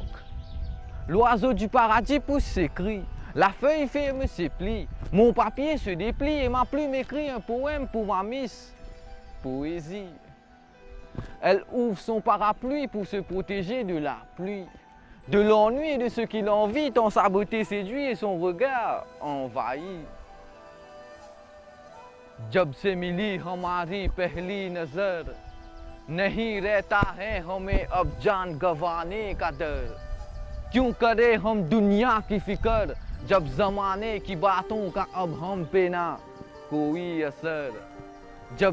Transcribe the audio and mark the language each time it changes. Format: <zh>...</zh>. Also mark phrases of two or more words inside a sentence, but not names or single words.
<fr>L'oiseau du paradis pousse ses cris, la feuille ferme ses plis, mon papier se déplie et ma plume écrit un poème pour ma miss Poésie. Elle ouvre son parapluie pour se protéger de la pluie, de l'ennui et de ce qui l'envie, tant sa beauté séduit et son regard envahit.</fr> <hi>जब से मिली हमारी पहली नजर नहीं रहता है हमें अब जान गंवाने का डर क्यों करे हम दुनिया की फिक्र जब जमाने की बातों का अब हम पे ना कोई असर जब</hi>